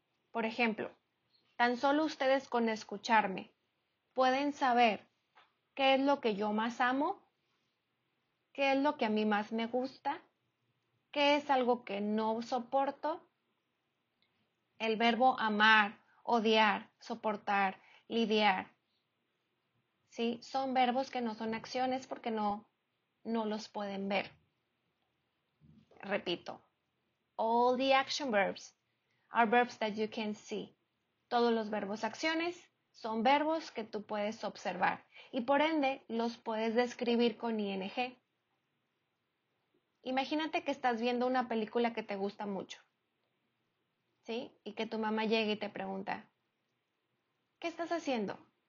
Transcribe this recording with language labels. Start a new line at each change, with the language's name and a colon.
Spanish: Por ejemplo, tan solo ustedes con escucharme pueden saber qué es lo que yo más amo, qué es lo que a mí más me gusta, qué es algo que no soporto. El verbo amar, odiar, soportar, lidiar, ¿sí? Son verbos que no son acciones porque no los pueden ver. Repito,
English: all the action verbs are verbs that you can see.
Spanish: Todos los verbos acciones son verbos que tú puedes observar y por ende los puedes describir con ing. Imagínate que estás viendo una película que te gusta mucho, ¿sí? Y que tu mamá llegue y te pregunta, ¿qué estás haciendo?